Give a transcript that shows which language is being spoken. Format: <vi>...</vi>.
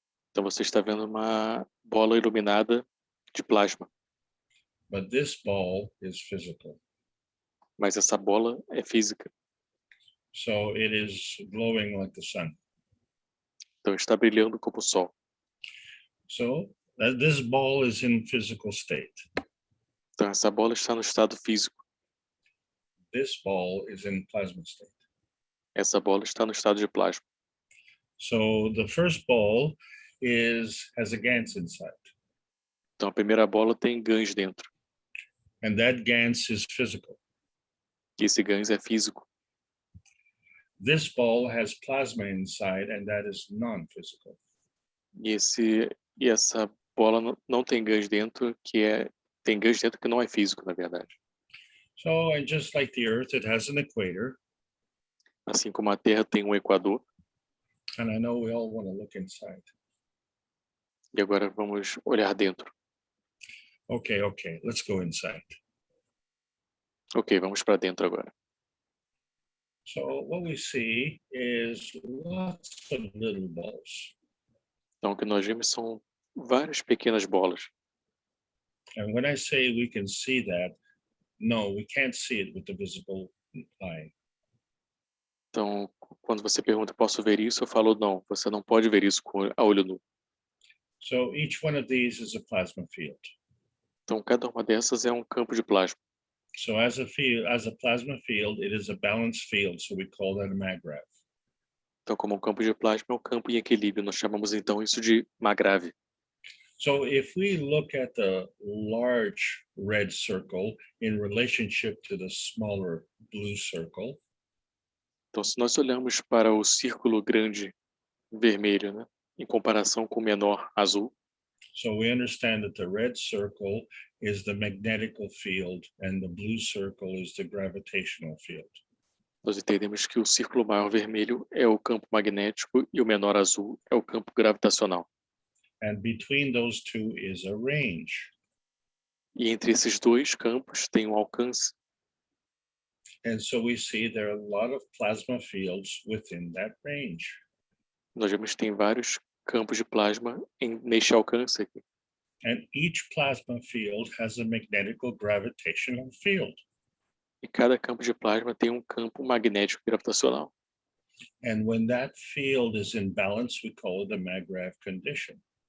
<pt>Então, você está vendo uma bola iluminada de plasma.</pt> <en>But this ball is physical.</en> <pt>Mas essa bola é física.</pt> <en>So it is glowing like the sun.</en> <pt>Então, está brilhando como o sol.</pt> <en>So this ball is in physical state.</en> <pt>Então, essa bola está no estado físico.</pt> <en>This ball is in plasma state.</en> <pt>Essa bola está no estado de plasma.</pt> <en>So the first ball has a Gans inside.</en> <pt>Então, a primeira bola tem GANs dentro.</pt> <en>And that Gans is physical.</en> <pt>E esse GANs é físico.</pt> <en>This ball has plasma inside, and that is non-physical.</en> <pt>E essa bola não tem GANs dentro, tem GANs dentro que não é físico, na verdade.</pt> <en>So, and just like the Earth, it has an equator.</en> <pt>Assim como a Terra tem um equador.</pt> <en>And I know we all want to look inside.</en> <pt>E agora vamos olhar dentro.</pt> <en>Okay, let's go inside.</en> <pt>Ok, vamos para dentro agora.</pt> <en>So what we see is lots of little balls.</en> <pt>Então, o que nós vemos são várias pequenas bolas.</pt> <en>And when I say we can see that, no, we can't see it with the visible eye.</en> <pt>Então, quando você pergunta, posso ver isso? Eu falo, não, você não pode ver isso a olho nu.</pt> <en>So each one of these is a plasma field.</en> <pt>Então, cada uma dessas é um campo de plasma.</pt> <en>So as a plasma field, it is a balanced field, so we call that a maggrav.</en> <pt>Então, como um campo de plasma é um campo em equilíbrio, nós chamamos então isso de magrave.</pt> <en>So if we look at the large red circle in relationship to the smaller blue circle,</en> <pt>então, se nós olhamos para o círculo grande vermelho, né, em comparação com o menor azul,</pt> <en>so we understand that the red circle is the magnetical field and the blue circle is the gravitational field.</en> <pt>nós entendemos que o círculo maior vermelho é o campo magnético e o menor azul é o campo gravitacional.</pt> <en>And between those two is a range.</en> <pt>E entre esses dois campos tem um alcance.</pt> <en>And so we see there are a lot of plasma fields within that range.</en> <pt>Nós vemos que tem vários campos de plasma neste alcance aqui.</pt> <en>And each plasma field has a magnetical gravitational field.</en> <pt>E cada campo de plasma tem um campo magnético gravitacional.</pt> <en>And when that field is in balance, we call it a maggrav condition.</en>